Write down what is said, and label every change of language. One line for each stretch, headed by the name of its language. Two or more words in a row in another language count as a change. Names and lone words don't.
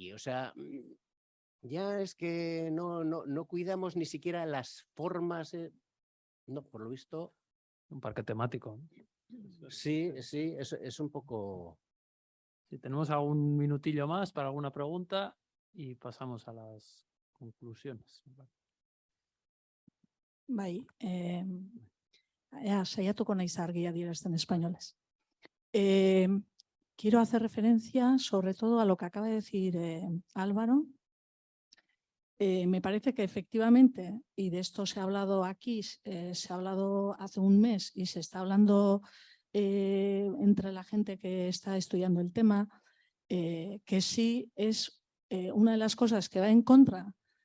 Spanish: O sea, ya es que no cuidamos ni siquiera las formas. No, por lo visto. Un parque temático. Sí, es un poco. Si tenemos algún minutillo más para alguna pregunta y pasamos a las conclusiones.
Basque: Bai, saiatuko naiz argia adierazten españoles.
Spanish: Quiero hacer referencia sobre todo a lo que acaba de decir Álvaro. Me parece que efectivamente, y de esto se ha hablado aquí, se ha hablado hace un mes y se está hablando entre la gente que está estudiando el tema, que sí es una de las cosas que va en contra